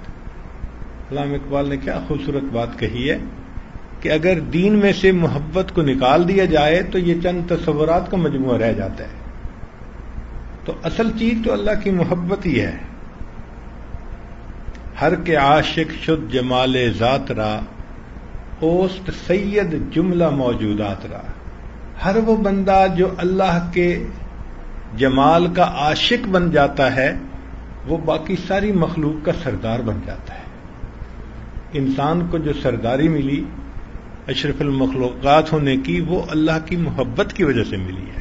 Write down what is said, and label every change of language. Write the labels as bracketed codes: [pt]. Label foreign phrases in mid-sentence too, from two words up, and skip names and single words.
[ur] علامہ اقبال نے کیا خوبصورت بات کہی ہے کہ اگر دین میں سے محبت کو نکال دیا جائے تو یہ چند تصورات کا مجموعہ رہ جاتا ہے. تو اصل چیز تو اللہ کی محبت ہی ہے. [fa] ہر کے عاشق شد جمال ذات را، اوست سید جملہ موجودات را. [ur] ہر وہ بندہ جو اللہ کے جمال کا عاشق بن جاتا ہے وہ باقی ساری مخلوق کا سردار بن جاتا ہے. انسان کو جو سرداری ملی [ar] اشرف المخلوقات [ur] ہونے کی، وہ اللہ کی محبت کی وجہ سے ملی ہے.